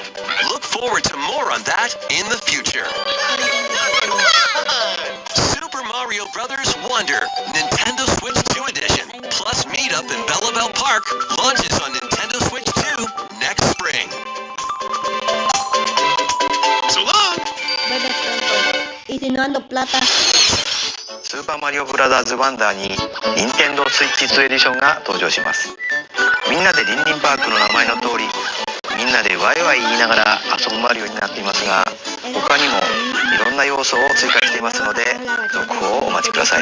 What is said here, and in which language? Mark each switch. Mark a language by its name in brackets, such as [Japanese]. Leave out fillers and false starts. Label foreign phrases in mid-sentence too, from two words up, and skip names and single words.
[English] Look forward to more on that in the future. Super Mario Bros. Wonder Nintendo Switch 2 edition plus Meetup in Bella Bell Park launches on Nintendo Switch 2 next spring. So long! [Spanish] Y si no ando plata. [Japanese] スーパーマリオブラザーズワンダーに任天堂スイッチ2エディションが登場します。みんなでリンリンパークの名前の通り、みんなでワイワイ言いながら遊ぶマリオになっていますが、他にもいろんな要素を追加していますので、続報をお待ちください。